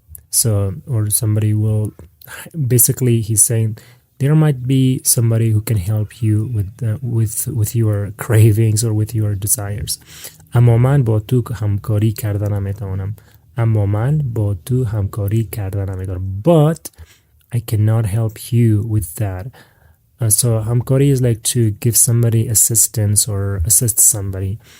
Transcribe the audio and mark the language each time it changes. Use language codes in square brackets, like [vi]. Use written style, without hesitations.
[en] So, or somebody will, basically he's saying there might be somebody who can help you with your cravings or with your desires. [fa] اما من با تو همکاری کردن نمیتوانم. اما من با تو همکاری کردن نمیتوانم. [en] But I cannot help you with that. So hamkari is like to give somebody assistance or assist somebody.